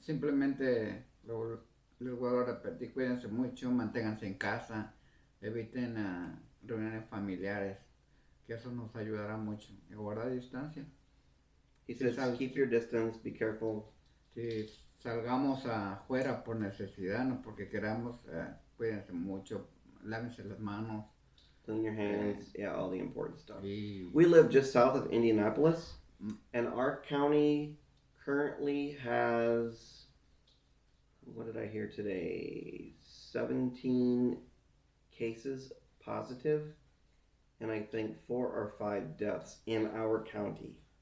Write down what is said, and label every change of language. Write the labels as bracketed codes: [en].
[es] Simplemente les vuelvo a repetir, cuídense mucho, manténganse en casa, eviten reuniones familiares, que eso nos ayudará mucho. Y guardar distancia. [en] He says, keep your distance, be careful. [es] Si salgamos afuera por necesidad, no porque queramos, cuídense mucho, lávense las manos. [en] Clean your hands. Yeah, all the important stuff. [es] Y [en] We live just south of Indianapolis, and our county currently has, what did I hear today? 17 cases positive, and I think 4 or 5 deaths in our county.